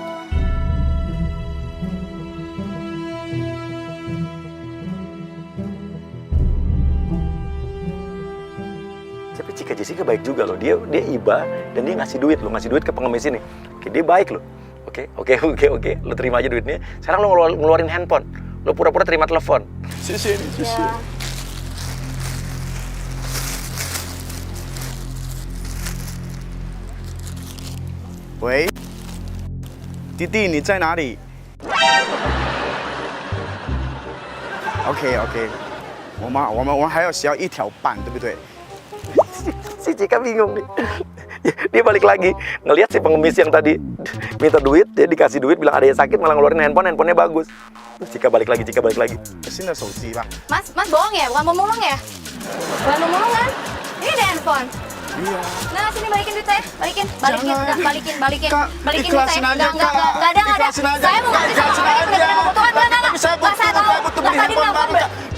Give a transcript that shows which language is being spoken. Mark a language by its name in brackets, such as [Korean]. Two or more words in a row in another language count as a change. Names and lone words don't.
[Indonesian] Tapi Cika Jessica baik juga loh, dia iba dan dia ngasih duit ke pengemis ini. Oke, dia baik loh. Oke, lo terima aja duitnya. Sekarang lo ngeluarin handphone, lo pura-pura terima telepon. Sisi. Ya. [Chinese] 喂，弟弟你在哪里 ？OK， 我们还要需要1条半，对不对？ [Indonesian] Si Cika bingung nih. Dia balik lagi ngelihat si pengemis yang tadi minta duit, dia dikasih duit, bilang ada yang sakit, malah ngeluarin handphonenya bagus. Terus Cika balik lagi. [Chinese] 新的手机吧。 [Indonesian] Mas bohong ya? Bukan pemulung ya? Bukan pemulung kan? Ini ada handphone. Iya. Nah, sini balikin duit saya. Balikin. Kak, Balikin duit ikhlasin saya. aja, Enggak Kak. ada. Ikhlasin aja. Saya mau ngasih sama Ikhlasin orang yang aja. benar-benar membutuhkan. Enggak. Tapi saya Enggak, saya tahu. butuh beli Tadi handphone nelfon, baru, Kak.